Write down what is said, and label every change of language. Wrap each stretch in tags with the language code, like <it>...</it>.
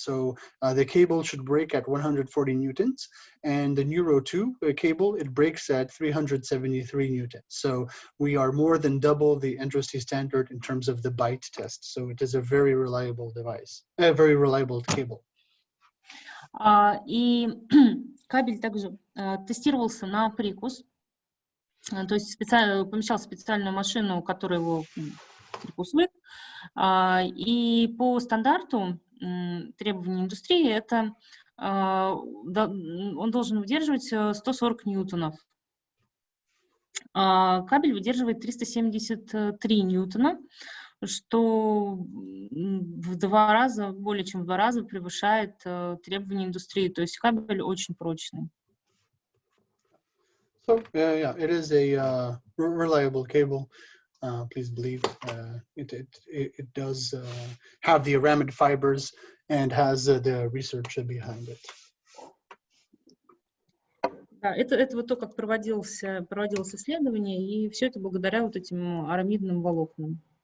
<en>So the cable should break at 140 newtons, and the Neuro 2 cable, it breaks at 373 newtons. So we are more than double the industry standard in terms of the Byte Test. So it is a very reliable device, a very reliable cable.</en> <ru>И кабель также тестировался на прикус. То есть помещал специальную машину, которая его прикусывает. И по стандарту требований индустрии это он должен выдерживать 140 ньютонов. Кабель выдерживает 373 ньютона, что в 2 раза, более чем в 2 раза превышает требования индустрии. То есть кабель очень прочный.</ru> <en>So yeah, it is a reliable cable. please believe it does have the Aramid Fibers and has the research behind it.</en> <ru>Да, это вот то, как проводилось исследование, и все это благодаря вот этим арамидным волокнам.</ru>